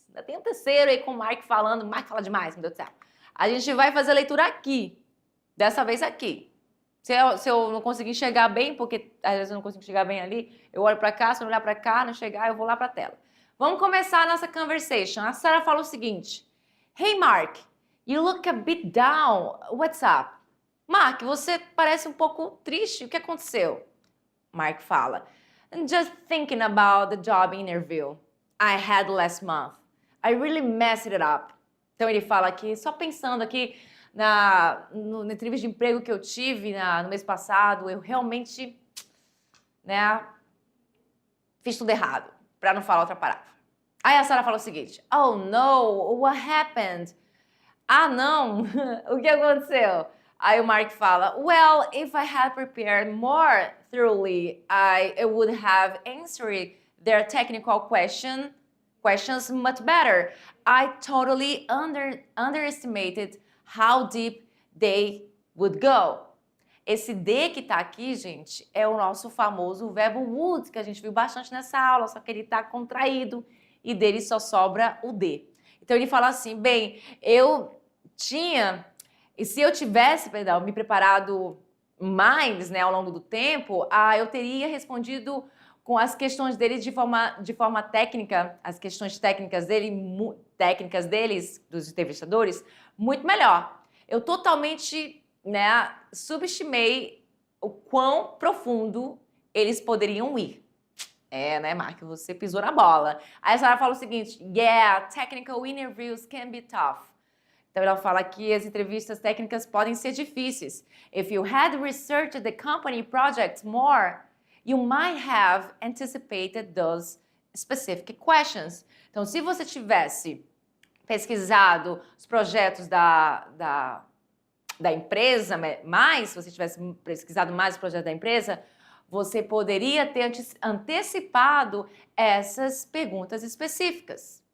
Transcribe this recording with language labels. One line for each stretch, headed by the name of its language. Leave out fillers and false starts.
Portuguese: Ainda tem um terceiro aí com o Mark falando. Mark fala demais, meu Deus do céu. A gente vai fazer a leitura aqui. Dessa vez aqui. Se eu não conseguir enxergar bem, porque às vezes eu não consigo enxergar bem ali, eu olho pra cá, se eu olhar pra cá, não chegar, eu vou lá pra tela. Vamos começar a nossa conversation. A Sarah fala o seguinte.
English: Hey, Mark, you look a bit down. What's up?
Portuguese: Mark, você parece um pouco triste. O que aconteceu? Mark fala.
English: Just thinking about the job interview I had last month. I really messed it up.
Portuguese: Então ele fala aqui, só pensando aqui na entrevista de emprego que eu tive no mês passado, eu realmente, né, fiz tudo errado, para não falar outra palavra. Aí a Sarah fala o seguinte,
English: oh no, what happened?
Portuguese: Ah não, o que aconteceu? Aí o Mark fala,
English: well, if I had prepared more thoroughly, I would have answered their technical questions much better. I totally underestimated how deep they would go.
Portuguese: Esse D que tá aqui, gente, é o nosso famoso verbo would, que a gente viu bastante nessa aula, só que ele tá contraído e dele só sobra o D. Então ele fala assim, bem, e se eu tivesse, me preparado mais, né, ao longo do tempo, eu teria respondido com as questões dele de forma técnica, as questões técnicas deles, dos entrevistadores, muito melhor. Eu totalmente, né, subestimei o quão profundo eles poderiam ir. Né, Mark, você pisou na bola. Aí a Sarah fala o seguinte,
English: yeah, technical interviews can be tough.
Portuguese: Então ela fala que as entrevistas técnicas podem ser difíceis.
English: If you had researched the company projects more, you might have anticipated those specific questions.
Portuguese: Então, se você tivesse pesquisado os projetos da empresa mais, se você tivesse pesquisado mais os projetos da empresa, você poderia ter antecipado essas perguntas específicas.